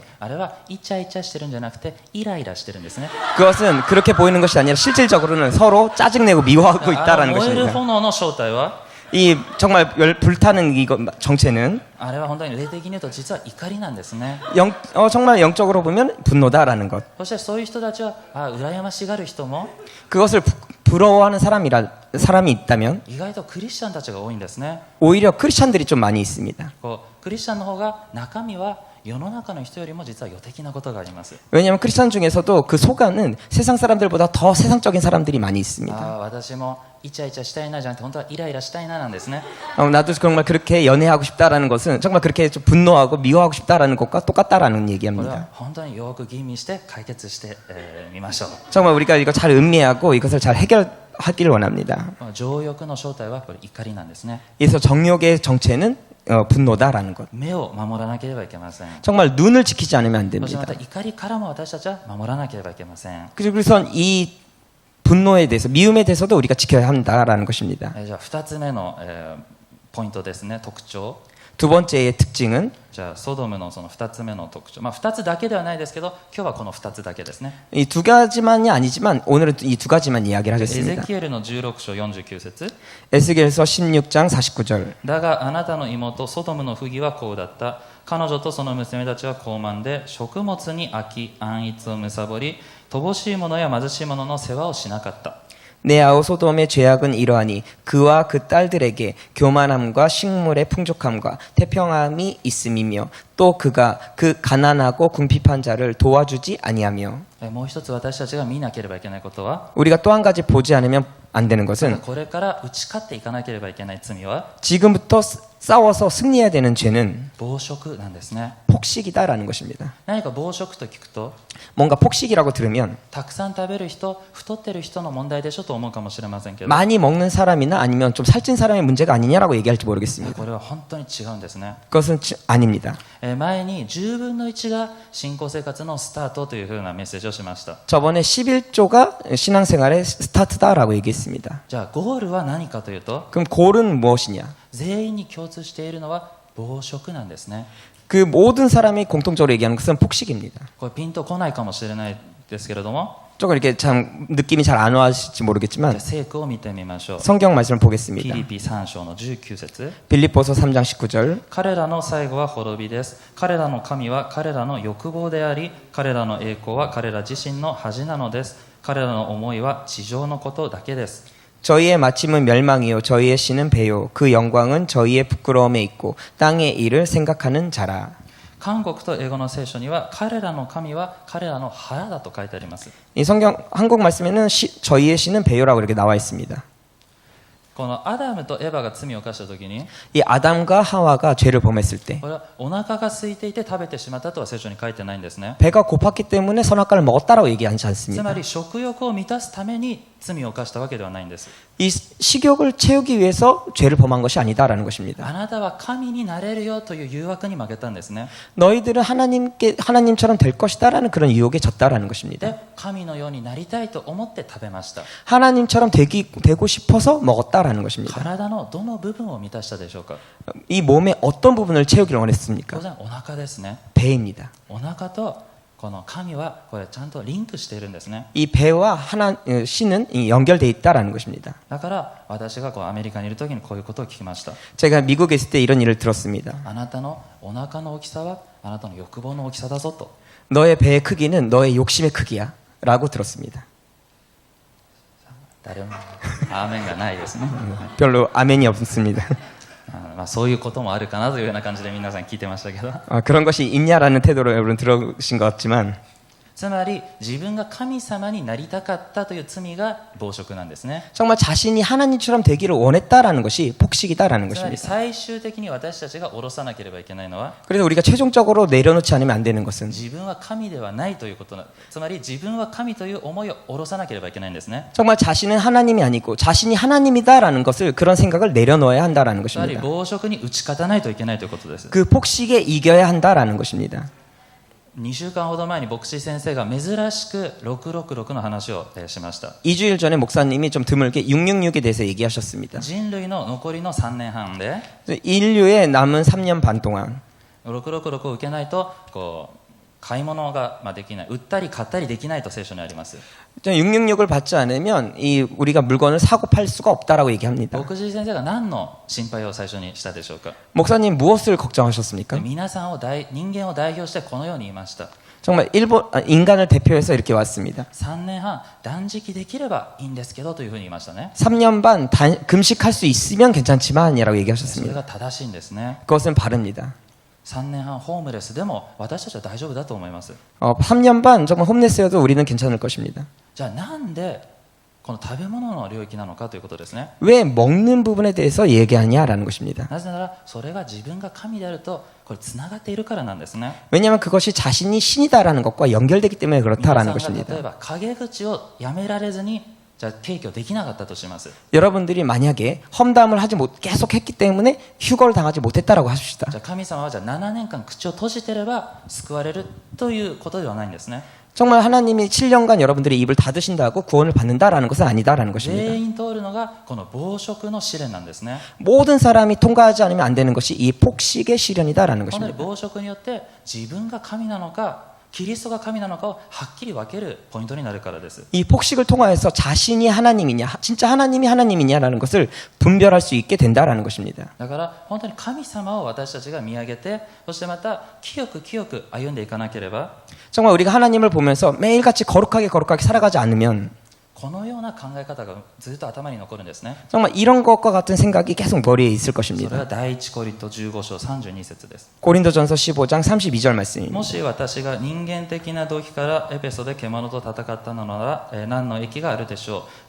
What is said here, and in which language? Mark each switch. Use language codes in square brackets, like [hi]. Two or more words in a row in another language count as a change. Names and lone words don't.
[ja] あれはイチャイチャしてるんじゃなくてイライラしてるんですね。 [ko] 그것은 그렇게 보이는 것이 아니라 실질적으로는 서로 짜증내고 미워하고 있다라는 [ja] 燃える [ko] 것입니다. [ja] 炎の正体は [ko] 이 정말 불타는 이거 정체는 [ja] あれは本当に霊的に言うと実は怒りなんですね。 [ko] 정말 영적으로 보면 분노다라는 것. [ja] そしてそういう人たちは羨ましがる人も [ko] 그것을 부러워하는 사람이 있다면 [ja] 意外とクリスチャンたちが多いんですね。 [ko] 오히려 크리스찬들이 좀 많이 있습니다. [ja] クリスチャンの方が中身は世の中の人よりも実は世的なことがあります。 [ko] 왜냐하면 크리스찬 중에서도 그 속안은 세상 사람들보다 더 세상적인 사람들이 많이 있습니다. [ja] 私もイチャイチャしたいなじゃなくて本当はイライラしたいななんですね。 [ko] 나도 정말 그렇게 연애하고 싶다라는 것은 정말 그렇게 좀 분노하고 미워하고 싶다라는 것과 똑같다라는 [ja] これは [ko] 얘기합니다. [ja] 本当によく吟味して解決してみましょう。 [ko] 정말 우리가 이거 잘 음미하고 이것을 잘 해결하기를 원합니다. [ja] 情欲の正体はこれ怒りなんですね。 [ko] 그래서 정욕의 정체는 분노다라는 것. [ja] 目を守らなければいけません。 [ko] 정말 눈을 지키지 않으면 안 [ja] そしてま [ko] 됩니다. [ja] た怒りからも私たちは守らなければいけません。 [ko] 그래서 이 분노에 대해서 미움에 대해서도 우리가 지켜야 한다라는 것입니다. [ja] じゃあ2つ目のポイントですね。特徴。 [ko] 두 번째의 특징은 [ja] じゃあソドムのその2つ目の特徴、2つだけではないですけど今日はこの2つだけですね。 [ko] 이 두 가지만이 아니지만 오늘은 이 두 가지만 이야기를 [ja] エゼ [ko] 하겠습니다. [ja] キエルの16章49節 [ko] 에스겔서 16장 49절 [ja] だがあなたの妹ソドムの不義はこうだった。彼女とその娘たちは高慢で食物に飽き安逸を貪り乏しいものや貧しいものの世話をしなかった。 [ko] 내 아우 소돔의 죄악은 이러하니 그와 그 딸들에게 교만함과 식물의 풍족함과 태평함이 있음이며 또 그가 그 가난하고 궁핍한 자를 도와주지 아니하며 [ja] もう一つ私たちが見なければいけないことは [ko] 우리가 또 한 가지 보지 않으면 안 되는 것은 [ja] これから打ち勝っていかなければいけない罪は [ko] 지금부터 싸워서 승리해야 되는 죄는 [ja] 暴食なんですね。 [ko] 폭식이다라는 것입니다. [ja] 何か暴食と聞くと [ko] 뭔가 폭식이라고 들으면 [ja] たくさん食べる人、太ってる人の問題でしょと思うかもしれませんけど、 [ko] 많이 먹는 사람이나 아니면 좀 살찐 사람의 문제가 아니냐라고 얘기할지 모르겠습니다. [ja] これは本当に違うんですね。 [ko] 그것은 아닙니다. [ja] 前に10分の1が信仰生活のスタートというふうなメッセージをしました。 [ko] 저번에 11조가 신앙생활의 스타트다라고 얘기했습니다. [ja] じゃあゴールは何かというと、 [ko] 그럼 골은 무엇이냐? [ja] 全員に共通しているのは暴食なんですね。 [ko] 그 모든 사람이 공통적으로 얘기하는 것은 폭식입니다. [ja] これピンとこないかもしれないですけれども、 [ko] 조금 이렇게 참 느낌이 잘 안 와실지 모르겠지만 [ja] 聖句を見てみましょう。 [ko] 성경 말씀을 [ja] ピ [ko] 보겠습니다. [ja] リピ3章の19節。 [ko] 빌립보서 3장 19절 [ja] 彼らの最後は滅びです。彼らの神は彼らの欲望であり、彼らの栄光は彼ら自身の恥なのです。彼らの思いは地上のことだけです。 [ko] 저희의 마침은 멸망이요 저희의 신은 배요 그 영광은 저희의 부끄러움에 있고 땅의 일을 생각하는 자라. [ja] 韓国と英語の聖書には彼らの神は彼らの腹だと書いてあります。 [ko] 이 성경 한국 말씀에는 저희의 신은 배요라고 이렇게 나와 있습니다. [ja] このアダムとエヴァが罪を犯した時に、 [ko] 이 아담과 하와가 죄를 범했을 때 [ja] これはお腹が空いていて食べてしまったとは聖書に書いてないんですね。 [ko] 배가 고팠기 때문에 선악과를 먹었다라고 얘기하지 [ja] つ [ko] 않습니다. [ja] まり食欲を満たすために罪を犯したわけではないんです。 [ko] 이 식욕을 채우기 위해서 죄를 범한 것이 아니다라는 것입니다. [ja] あなたは神になれるよという誘惑に負けたんですね。 [ko] 너희들은 하나님처럼 될 것이다라는 그런 유혹에 졌다라는 것입니다. [ja] で、神のようになりたいと思って食べました。 [ko] 하나님처럼 되고 싶어서 먹었다라는 것입니다. [ja] 体のどの部分を満たしたでしょうか。 [ko] 이 몸의 어떤 부분을 채우기를 원했습니까? [ja] 当然お腹ですね。 [ko] 배입니다. [ja] お腹とこの神はこれちゃんとリンクしているんですね。 [ko] 이 배와 신은 연결되어 있다라는 것입니다. [ja] だから私がアメリカにいる時にこういうことを聞きました。 [ko] 제가 미국에 있을 때 이런 일을 들었습니다. [ja] あなたのお腹の大きさはあなたの欲望の大きさだぞと。 [ko] 너의 배의 크기는 너의 욕심의 크기야 라고 들었습니다. [ja] 誰もアーメンがないですね。 [ko] 별로 아멘이 없습니다. [ja] まあそういうこともあるかなというような感じで皆さん聞いてましたけど、 [ko] 그런 것이 있냐라는 태도로 여러분 들으신 것 같지만 [ja] つまり自分が神様になりたかったという罪が暴食なんですね。 [ko] 정말 자신이 하나님처럼 되기를 원했다라는 것이 폭식이다라는 [ja] つまり [ko] 것입니다. [ja] 最終的に私たちが下ろさなければいけないのは、 [ko] 그래서 우리가 최종적으로 내려놓지 않으면 안 되는 것은 [ja] 自分は神ではないということな、つまり自分は神という思いを下ろさなければいけないんですね。 [ko] 정말 자신은 하나님이 아니고 자신이 하나님이다라는 것을 그런 생각을 내려놓아야 한다라는 [ja] つまり [ko] 것입니다. [ja] 暴食に打ち勝たないといけないということです。 [ko] 그 폭식에 이겨야 한다라는 것입니다. [ja] 2 週間ほど前に牧師先生が珍しく666の話をしました。 [ko] 2주일 전에 목사님이 좀 드물게 666에 대해서 얘기하셨습니다. [ja] 人類の残りの3年半で [ko] 인류의 남은 3년 반 동안 [ja] 666 を受けないと買い物ができない、売ったり買ったりできないと聖書にあります。 [ko] 666을 받지 않으면 우리가 물건을 사고 팔 수가 없다라고 얘기합니다. [ja] 牧師先生が何の心配を最初にしたでしょうか。 [ko] 목사님 무엇을 걱정하셨습니까? [ja] 皆さんを人間を代表してこのように言いました。 [ko] 정말 인간을 대표해서 이렇게 왔습니다. [ja] 3 年半断食できればいいんですけどというふうに言いましたね。 [ko] 3년 반 금식할 수 있으면 괜찮지만이라고 [ja] それ [ko] 얘기하셨습니다. [ja] が正しいんですね。 [ko] 그것은 바릅니다. [ja] 3 年半ホームレスでも私たちは大丈夫だと思います。 [ko] 3년 반 정말 홈레스여도 우리는 괜찮을 것입니다. [ja] じゃあなんでこの食べ物の領域なのかということですね。 [ko] 왜 먹는 부분에 대해서 얘기하냐라는 것입니다. [ja] なぜならそれが自分が神であるとこれつながっているからなんですね。 [ko] 왜냐하면 그것이 자신이 신이다라는 것과 연결되기 때문에 [ja] 皆さ [ko] 그렇다라는 [ja] んが [ko] 것입니다. [ja] 例えば陰口をやめられずにじゃあ提供できなかったとします。 [ko] 여러분들이 만약에 험담을 계속 했기 때문에 휴거를 당하지 못했다라고 하십시다. [ja] じゃあ神様はじゃあ7年間口を閉じてれば救われるということではないんですね。 [ko] 정말 하나님이 7년간 여러분들의 입을 닫으신다고 구원을 받는다라는 것은 아니다라는 것입니다. [ja] 全員通るのがこの暴食の試練なんですね。 [ko] 모든 사람이 통과하지 않으면 안 되는 것이 이 폭식의 시련이다라는 [ja] この [ko] 것입니다. [ja] 暴食によって自分が神なのかキリストが神なのかをはっきり分けるポイントになるからです。 [ko] 이 폭식을 통하여서 자신이 하나님이냐, 진짜 하나님이 하나님이냐라는 것을 분별할 수 있게 된다라는 것입니다. [ja] だから本当に神様を私たちが見上げて、そしてまた清く歩んでいかなければ、 [ko] 정말 우리가 하나님을 보면서 매일같이 거룩하게 살아가지 않으면 [ja] このような考え方がずっと頭に残るんですね。 [ko] 정말 이런 것과 같은 생각이 계속 머리에 있을 [ja] それ [ko] 것입니다. [ja] が第一コリント15章32節です。 [ko] 고린도전서 15장 32절 [ja] も [ko] 말씀입니다. [ja] し私が人間的な動機からエペソで獣と戦ったのなら、何の益があるでしょう。